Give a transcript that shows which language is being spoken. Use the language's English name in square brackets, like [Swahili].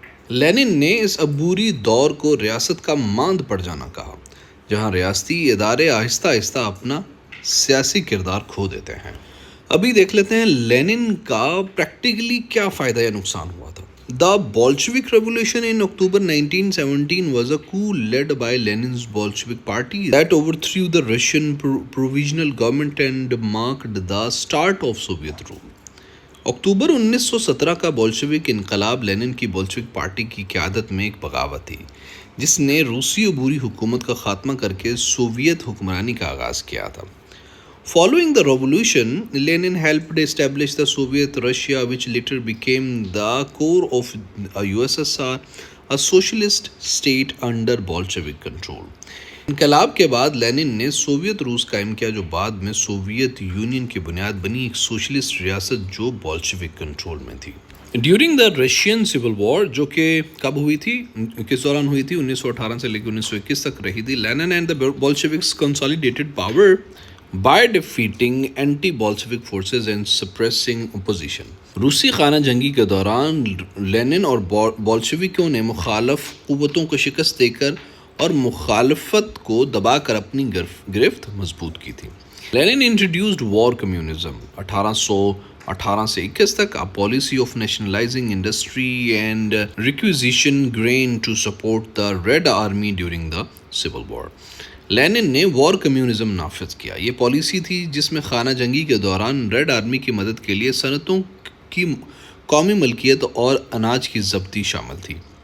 [Urdu] Linen نے اس عبوری دور کو ریاست کا ماند پڑ جانا کہا جہاں ریاستی ادارے آہستہ آہستہ اپنا سیاسی کردار کھو دیتے ہیں. ابھی دیکھ لیتے ہیں لینن کا پریکٹیکلی کیا فائدہ یا نقصان ہوا تھا. [English] The Bolshevik Revolution in October 1917 was a coup led by Lenin's Bolshevik Party that overthrew the Russian provisional government and marked the start of Soviet rule. [Urdu] اکتوبر 1917 کا بولشوک انقلاب لینن کی بولشوک پارٹی کی قیادت میں ایک بغاوت تھی جس نے روسی عبوری حکومت کا خاتمہ کر کے سوویت حکمرانی کا آغاز کیا تھا. [English] Following the revolution, Lenin helped establish the Soviet Russia, which later became the core of USSR, a socialist state under Bolshevik control. [Urdu] انقلاب کے بعد لینن نے سوویت روس قائم کیا جو بعد میں سوویت یونین کی بنیاد بنی ایک سوشلسٹ ریاست جو بولشوک کنٹرول میں تھی. [English] during the Russian civil war [Urdu] جو کہ کب ہوئی تھی، کس دوران ہوئی تھی، 1918 سے لے کے 1921 تک رہی تھی. [English] Lenin and the Bolsheviks consolidated power by defeating anti-Bolshevik forces and suppressing opposition. [Urdu] روسی خانہ جنگی کے دوران لینن اور بولشویکوں نے مخالف قوتوں کو شکست دے کر اور مخالفت کو دبا کر اپنی گرفت مضبوط کی تھی. [English] Lenin introduced war communism 1818 [Urdu] سے 21 تک, [English] a policy of nationalizing industry and requisition grain to support the Red Army during the Civil War. [Urdu] Linen نے وار کمیونزم نافذ کیا. یہ پالیسی تھی جس میں خانہ جنگی کے دوران ریڈ آرمی کی مدد کے لیے صنعتوں کی قومی ملکیت اور اناج کی ضبطی شامل تھی.